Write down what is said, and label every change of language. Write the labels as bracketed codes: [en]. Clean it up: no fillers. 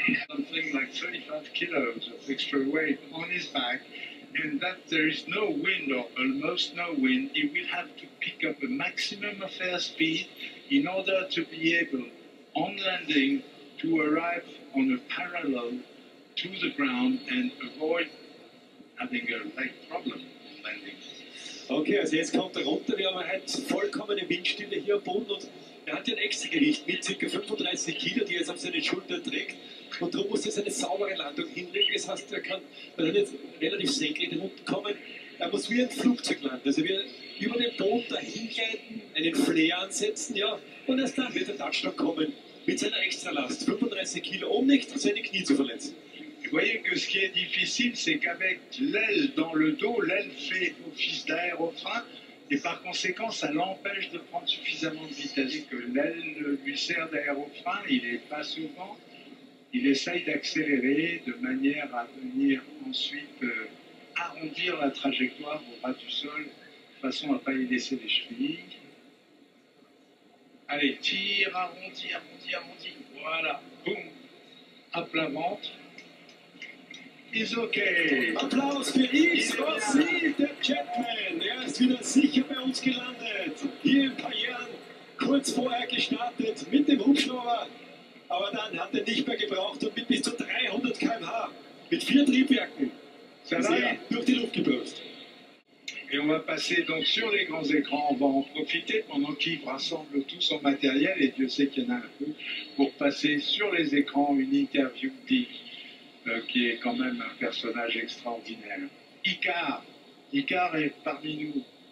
[en] Something like 35 kilos of extra weight on his back, and that there is no wind or almost no wind, he will have to pick up a maximum of airspeed in order to be able, on landing, to arrive on a parallel to the ground and avoid having a leg problem landing. [de] Okay, also jetzt kommt er runter. Wir haben heute vollkommene Windstille hier am Boden und er hat ja ein Extragewicht mit ca. 35 Kilo, die er jetzt auf seinen Schultern trägt. Und darum muss er eine saubere Landung hinlegen. Das heißt, er kann jetzt relativ senkrecht runterkommen. Er muss wie ein Flugzeug landen. Also wir über den Boden dahin gleiten, einen Flair ansetzen, ja, und erst dann wird der Touchdown kommen mit seiner Extralast. 35 Kilo, um nicht seine Knie zu verletzen. [fr] Vous voyez que ce qui est difficile, c'est qu'avec l'aile dans le dos, l'aile fait office d'aérofrein et par conséquent, ça l'empêche de prendre suffisamment de vitesse. Et que l'aile lui sert d'aérofrein, il est face au vent, il essaye d'accélérer de manière à venir ensuite arrondir la trajectoire au ras du sol, de façon à ne pas y laisser les chevilles. Allez, tire, arrondi, arrondi, arrondi. Voilà, boum, à plat ventre. [de] Ist okay. Applaus für Yves Rossi, der Jetman. Er ist wieder sicher bei uns gelandet. Hier in Payerne, kurz vorher gestartet mit dem Hubschrauber. Aber dann hat er nicht mehr gebraucht und mit bis zu 300 km/h, mit 4 Triebwerken, ist er durch die Luft gebürst. [fr] Et on va passer donc sur les grands écrans. On va en profiter pendant qu'Yves rassemble tout son matériel, et Dieu sait qu'il y en a un peu, pour passer sur les écrans une interview d'Yves, qui est quand même un personnage extraordinaire. Icar est parmi nous.